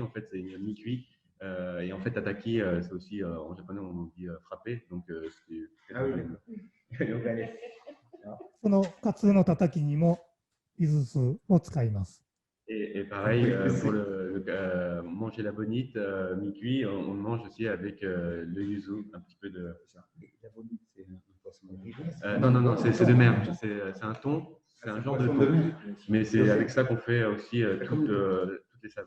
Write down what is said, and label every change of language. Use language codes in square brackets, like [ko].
[fr] En fait, c'est une mi-cuit. Et en fait, tataki, c'est aussi en japonais, on dit frapper. Donc, c'est. Ah oui, d'accord. [ja] このカツオの叩きにも柚子酢を使います。 [fr] Et pareil, pour manger la bonite mi-cuit, on mange aussi avec le yuzu, un petit peu de. La bonite, c'est un poisson de rivière? Non, c'est de mer. C'est un thon, c'est un genre de thon. Mais c'est avec ça qu'on fait aussi toutes les saveurs.